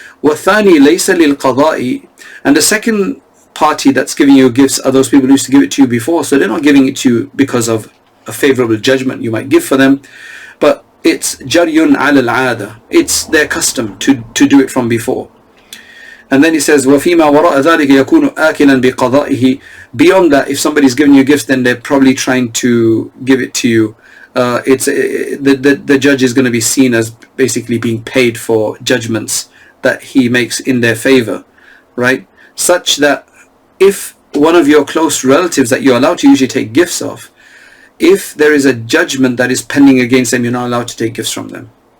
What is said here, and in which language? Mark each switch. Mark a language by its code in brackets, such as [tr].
[ar] وَثَانِي لَيْسَ لِلْقَضَاءِ. [en] And the second party that's giving you gifts are those people who used to give it to you before, so they're not giving it to you because of a favorable judgment you might give for them, but it's [ar] jaryun ala al-'ada, [en] it's their custom to do it from before. And then he says, [ar] وَفِيمَا وَرَاءَ ذَلِكَ يَكُونُ آكِلًا بِقَضَائِهِ. [en] Beyond that, if somebody's giving you gifts, then they're probably trying to give it to you. The judge is going to be seen as basically being paid for judgments that he makes in their favor, right? Such that if one of your close relatives that you're allowed to usually take gifts of, if there is a judgment that is pending against them, you're not allowed to take gifts from them.